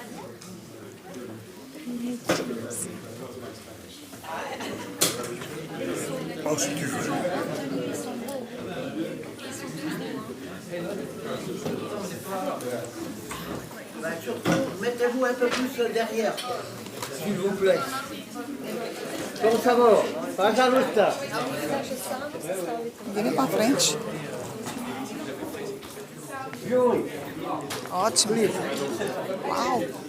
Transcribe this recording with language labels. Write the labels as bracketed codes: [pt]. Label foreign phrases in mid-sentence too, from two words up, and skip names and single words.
[fr] Oh, si tu veux. Surtout, mettez-vous un peu plus derrière, s'il vous plaît. [pt] Por favor, passa-lusta. Vira pra frente. Ótimo. Uau.